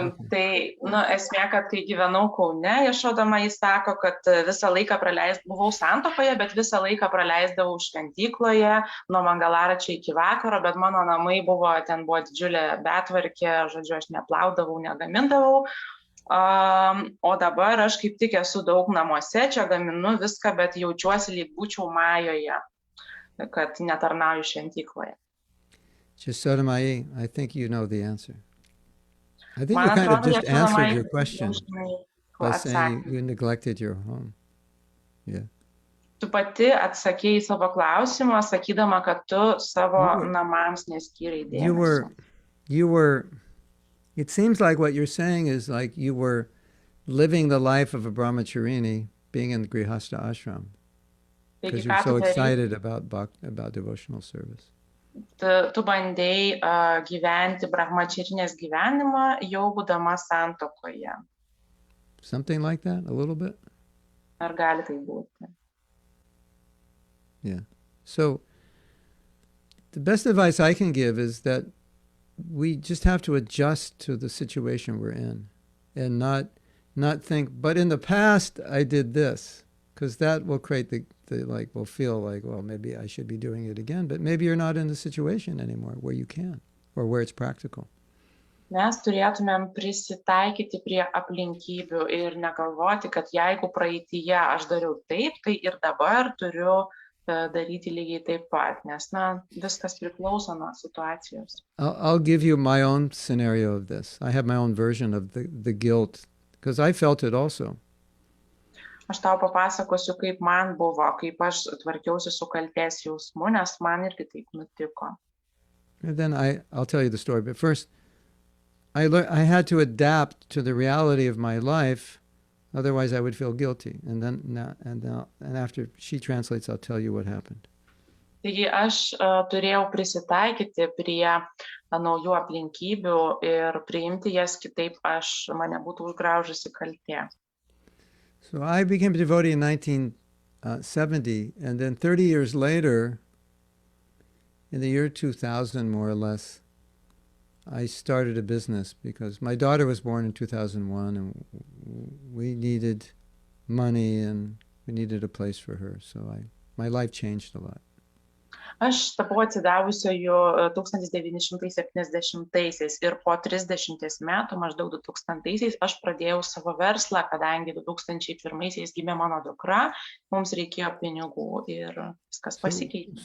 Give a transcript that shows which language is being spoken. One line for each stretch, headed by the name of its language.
Lithuanian: Tai, esmė, kad kai gyvenau Kaune, Jašodama jis sako, kad visą laiką buvau santuokoje, bet visą laiką praleisdavau šventykloje nuo Mangalaračio iki vakaro, bet mano namai ten buvo didžiulė betvarkė, žodžiu, aš neplaudavau, negamindavau. O dabar aš kaip tik esu daug namuose, čia gaminu viską, bet jaučiuosi lyg būčiau Majoje, kad netarnauju šventykloje.
English: Jasodama, I think you know the answer. I think you kind of just answered your question by saying you neglected your home. Yeah.
Lithuanian: Tu pati atsakėjai savo klausimą, sakydama, kad tu savo namams neskyrei dėmesio.
English: It seems like what you're saying is like you were living the life of a brahmacharini being in the Grihastha ashram because you're so excited about devotional service.
Lithuanian: Tu bandėjai gyventi brahmačirinės gyvenimą jau būdama santuokoje.
English: Something like that, a little bit?
Lithuanian: Ar gali tai būti?
English: Yeah. So the best advice I can give is that we just have to adjust to the situation we're in and not think, but in the past I did this, because that will create we'll feel like, well, maybe I should be doing it again, but maybe you're not in the situation anymore where you can or where it's practical.
Lithuanian: Mes turėtumėm prisitaikyti prie aplinkybių ir negalvoti, kad jeigu praeityje aš dariau taip, tai ir dabar turiu daryti lygiai taip pat, nes viskas priklauso nuo situacijos.
English: I'll give you my own scenario of this. I have my own version of the guilt, because I felt it also.
Lithuanian: Aš tau papasakosiu, kaip man buvo, kaip aš tvarkiausi su kaltės jausmu, nes man irgi taip nutiko.
English: And then I'll tell you the story, but first, I had to adapt to the reality of my life, otherwise I would feel guilty. And after she translates, I'll tell you what happened.
Lithuanian: Taigi aš turėjau prisitaikyti prie naujų aplinkybių ir priimti jas kitaip, mane būtų užgraužusi kaltė.
English: So I became a devotee in 1970, and then 30 years later, in the year 2000 more or less, I started a business because my daughter was born in 2001 and we needed money and we needed a place for her. So my life changed a lot.
Lithuanian: Aš tapau atsidavusioju 1970-aisiais ir po 30 metų, maždaug 2000-aisiais, aš pradėjau savo verslą, kadangi 2001-aisiais gimė mano dukra, mums reikėjo pinigų ir viskas pasikeitė.